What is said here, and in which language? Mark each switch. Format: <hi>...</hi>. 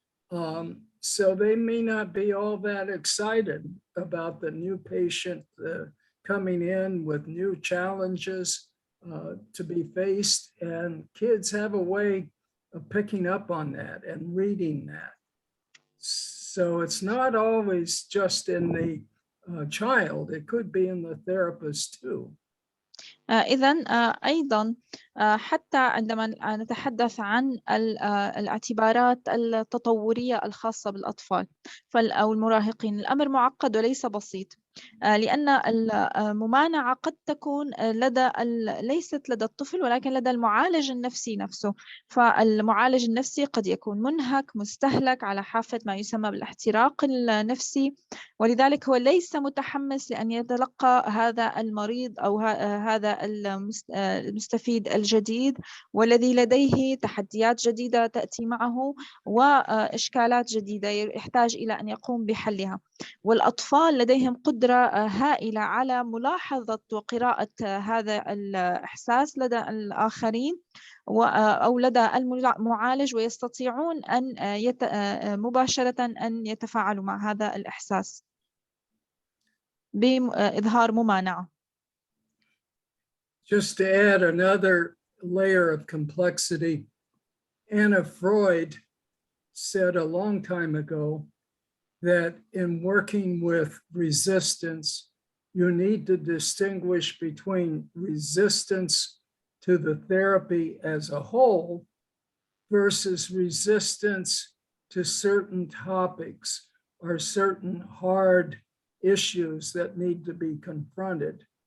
<en>So they may not be all that excited about the new patient coming in with new challenges to be faced. And kids have a way of picking up on that and reading that. So it's not always just in the child, it could be in the therapist too.</en> <ar>إذن أيضا حتى عندما نتحدث عن الاعتبارات التطورية الخاصة بالأطفال أو المراهقين، الأمر معقد وليس بسيط، لأن الممانعة قد تكون ليست لدى الطفل ولكن لدى المعالج النفسي نفسه. فالمعالج النفسي قد يكون منهك، مستهلك، على حافة ما يسمى بالاحتراق النفسي، ولذلك هو ليس متحمس لأن يتلقى هذا المريض أو هذا المستفيد الجديد، والذي لديه تحديات جديدة تأتي معه وإشكالات جديدة يحتاج إلى أن يقوم بحلها. والأطفال لديهم قدرة هائلة على ملاحظة وقراءة هذا الإحساس لدى الآخرين أو لدى المعالج، ويستطيعون أن مباشرة أن يتفاعلوا مع هذا الإحساس بإظهار ممانعة.</ar> <en>Just to add another layer of complexity, Anna Freud said a long time ago that in working with resistance, you need to distinguish between resistance to the therapy as a whole versus resistance to certain topics or certain hard issues that need to be confronted.</en>